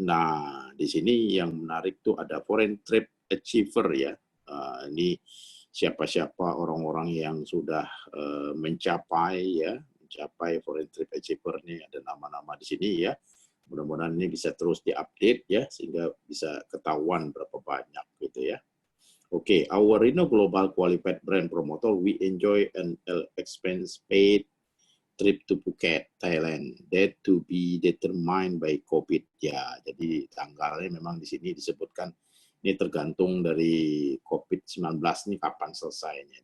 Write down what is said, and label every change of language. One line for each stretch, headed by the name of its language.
Indonesian: Nah, di sini yang menarik tuh ada foreign trip achiever ya. Ini siapa-siapa orang-orang yang sudah mencapai foreign trip achiever nih, ada nama-nama di sini ya. Mudah-mudahan ini bisa terus diupdate ya sehingga bisa ketahuan berapa banyak gitu ya.
English: Okay, our Reno Global Qualified Brand Promoter, we enjoy an expense paid trip to Phuket, Thailand, that to be determined by COVID.
Indonesian: Ya, jadi tanggalnya memang di sini disebutkan ini tergantung dari COVID-19 ini kapan selesainya.